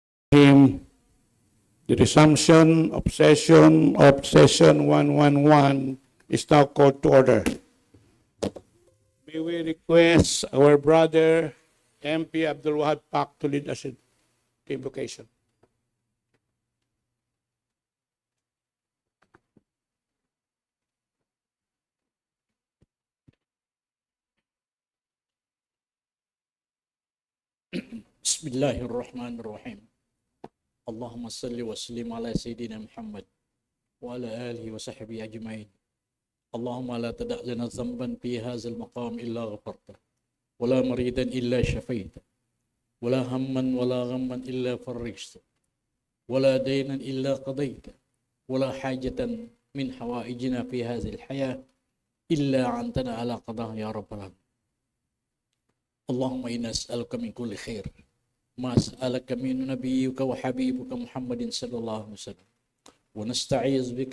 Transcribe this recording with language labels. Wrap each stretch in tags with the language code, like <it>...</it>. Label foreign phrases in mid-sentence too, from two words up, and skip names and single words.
<en>him. The resumption of session 111 is now called to order. May we request our brother MP Al-Awwal Pak to lead us in the invocation.</en> <ar>بسم الله الرحمن الرحيم. اللهم صل وسلم على سيدنا محمد وعلى آله وصحبه أجمعين. اللهم لا تدع لنا ذنبا في هذا المقام إلا غفرته ولا مريضا إلا شفيته ولا هما ولا غما إلا فرجته ولا دينا إلا قضيته ولا حاجة من حوائجنا في هذه الحياة إلا أعنتنا على قضائها يا رب العالمين. اللهم إنا نسألك من كل خير ما سألك من نبيك وحبيبك محمد صلى الله عليه وسلم ونستعيذ بك</ar>